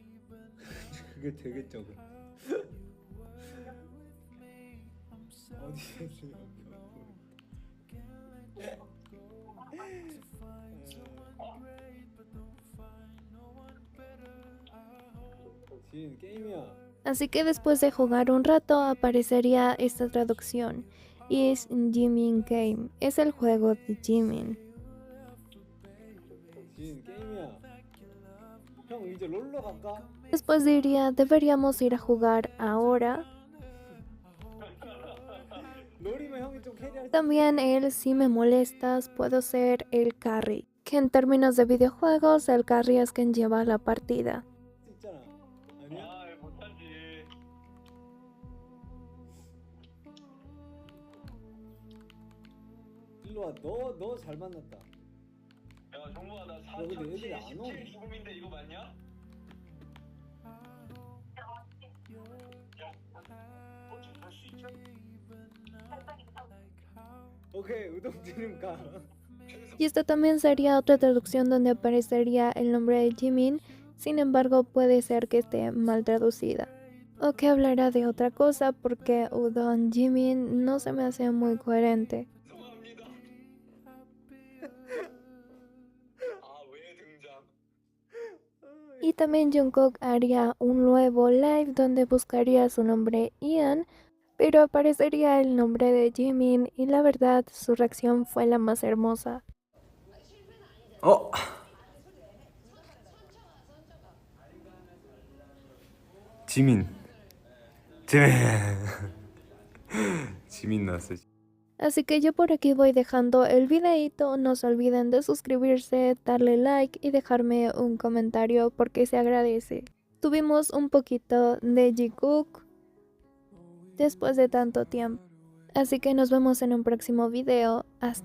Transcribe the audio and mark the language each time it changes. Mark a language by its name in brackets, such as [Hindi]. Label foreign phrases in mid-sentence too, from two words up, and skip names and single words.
[Korean] 그게 되겠죠. 어디에 있어요? 진 게임이야. [Spanish] Así que después de jugar un rato aparecería esta traducción. [English] Is Jimin Game. [Spanish] Es el juego de Jimin. [Korean] 진 게임이야. 형 이제 롤러 갈까? [Spanish] Después diría, deberíamos ir a jugar ahora. [Korean] 롤이면 형이 좀 캐리할 수 [Spanish] También él, si me molestas, puedo ser el carry. Que en términos de videojuegos, el carry es quien lleva la partida. [Korean] 있잖아. 아니야? 못하지. 일로 와. 너 잘 만났다. 야, 정모아, 나 근데 애들이 안 4,017 오네. 죽음인데 이거 맞냐? 야, 어떻게 갈수 있지? 오케이, 우동지름 가. [Spanish] Y esta también sería otra traducción donde aparecería el nombre de Jimin, sin embargo puede ser que esté mal traducida. O que hablará de otra cosa porque Udon Jimin no se me hace muy coherente. [Korean] 죄송합니다. 왜 등장? [Spanish] Y también Jungkook haría un nuevo live donde buscaría su nombre Ian, pero aparecería el nombre de Jimin y la verdad su reacción fue la más hermosa. [Korean] 어? 지민. 지민. 지민 나왔어. [Spanish] Así que yo por aquí voy dejando el videito, no se olviden de suscribirse, darle like y dejarme un comentario porque se agradece. Tuvimos un poquito de Jikook después de tanto tiempo. Así que nos vemos en un próximo video.